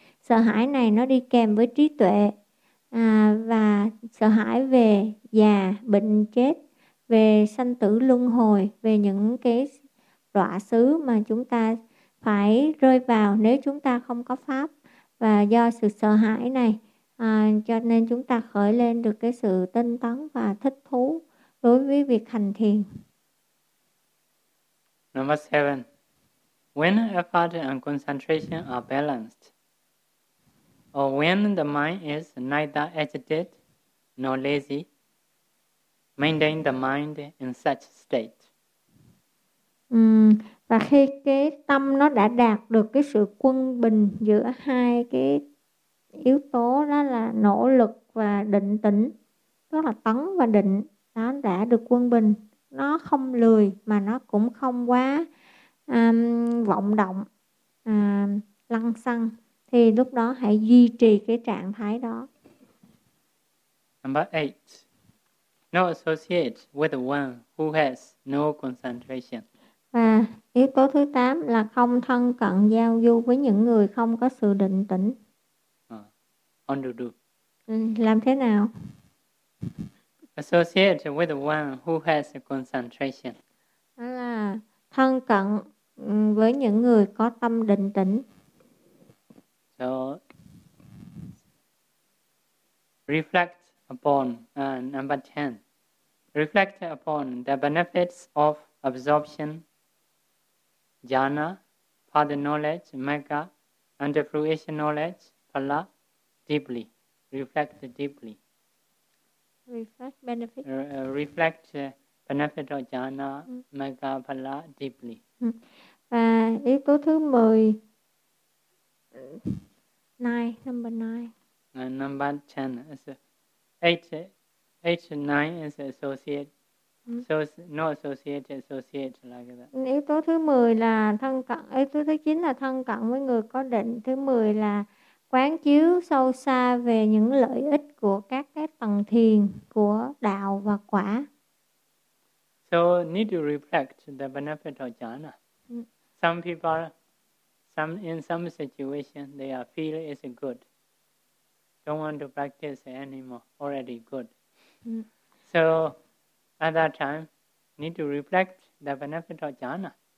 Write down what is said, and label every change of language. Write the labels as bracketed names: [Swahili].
[Vietnamese] Sợ hãi này nó đi kèm với trí tuệ. Và sợ hãi về già, bệnh, chết, về sanh tử luân hồi, về những cái đọa xứ mà chúng ta phải rơi vào nếu chúng ta không có pháp. Và do sự sợ hãi này cho nên chúng ta khởi lên được cái sự tinh tấn và thích thú đối với việc hành thiền. [English] Number 7. When effort and concentration are balanced, or when the mind is neither agitated nor lazy, maintain the mind in such state. [Vietnamese] Và khi cái tâm nó đã đạt được cái sự quân bình giữa hai cái yếu tố đó là nỗ lực và định tĩnh, tức là tấn và định, nó đã được quân bình, nó không lười mà nó cũng không quá vọng động, lăng xăng, thì lúc đó hãy duy trì cái trạng thái đó. [English] Number 8. No associate with one who has no concentration. [Vietnamese] Và yếu tố thứ 8 là không thân cận giao du với những người không có sự định tĩnh. [English] On to do. [Vietnamese] Làm thế nào? [English] Associate with one who has concentration. [Vietnamese] Đó là thân cận với những người có tâm định tĩnh. [English] So, reflect upon number 10. Reflect upon the benefits of absorption, jhana, father knowledge, magga, and fruition knowledge, phala, deeply. Reflect deeply. Reflect benefit. Reflect benefit of jhana, magga, phala, deeply. [Vietnamese] Và yếu tố thứ 10. [English] Number 9. Number 10. Is, eight, nine is associate. So no associate, associate like that. [Vietnamese] Yếu tố thứ 10 là thân cận, yếu tố thứ 9 là thân cận với người có định, thứ 10 là quán chiếu sâu xa về những lợi ích của các cái tầng thiền của đạo và quả. [English] So need to reflect the benefit of jhana. Some people, in some situation, they are feel it's good. Don't want to practice anymore, already good. So at that time, need to reflect the benefit of jhana.